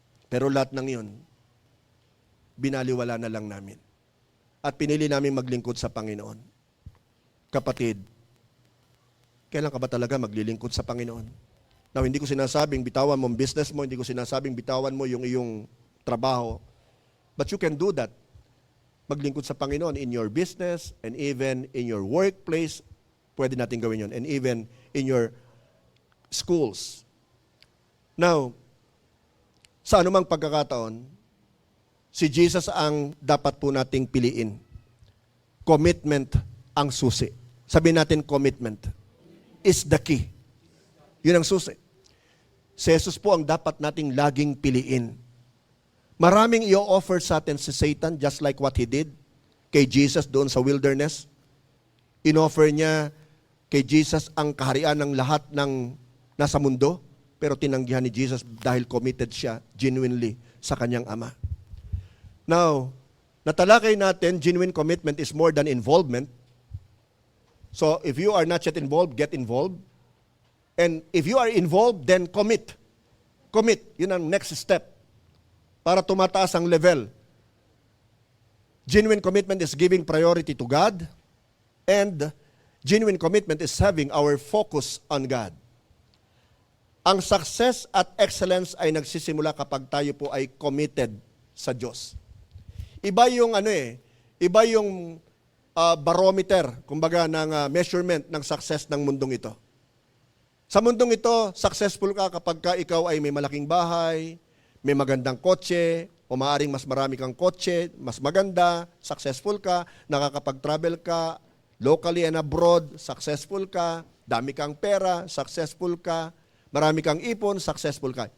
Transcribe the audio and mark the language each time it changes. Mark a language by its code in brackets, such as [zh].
[tl] Pero lahat ng yun, binaliwala na lang namin. At pinili namin maglingkod sa Panginoon. Kapatid, kailan ka ba talaga maglilingkod sa Panginoon? Now, hindi ko sinasabing bitawan mo ang business mo, hindi ko sinasabing bitawan mo yung iyong trabaho. [en] But you can do that. [tl] Maglingkod sa Panginoon [en] in your business and even in your workplace. [tl] Pwede natin gawin yun. [en] And even in your schools. [tl] Now, sa anumang pagkakataon, si Jesus ang dapat po nating piliin. Commitment ang susi. Sabihin natin [en] commitment is the key. [tl] Yun ang susi. Si Jesus po ang dapat nating laging piliin. Maraming i-offer sa atin si Satan [en] just like what he did [tl] kay Jesus doon sa wilderness. In-offer niya kay Jesus ang kaharian ng lahat ng nasa mundo, pero tinanggihan ni Jesus dahil committed siya genuinely sa kanyang Ama. [en] Now, [tl] natalakay natin, [en] genuine commitment is more than involvement. So, if you are not yet involved, get involved. And if you are involved, then commit. Commit. [tl] Yun ang next step para tumataas ang level. [en] Genuine commitment is giving priority to God, and genuine commitment is having our focus on God. [tl] Ang success at excellence ay nagsisimula kapag tayo po ay committed sa Diyos. Iba yung iba yung barometer, kumbaga ng measurement ng success ng mundong ito. Sa mundong ito, successful ka kapag ka ikaw ay may malaking bahay, may magandang kotse, o maaaring mas marami kang kotse, mas maganda, successful ka, nakakapag-travel ka, [en] locally and abroad, [tl] successful ka, dami kang pera, successful ka, marami kang ipon, successful ka.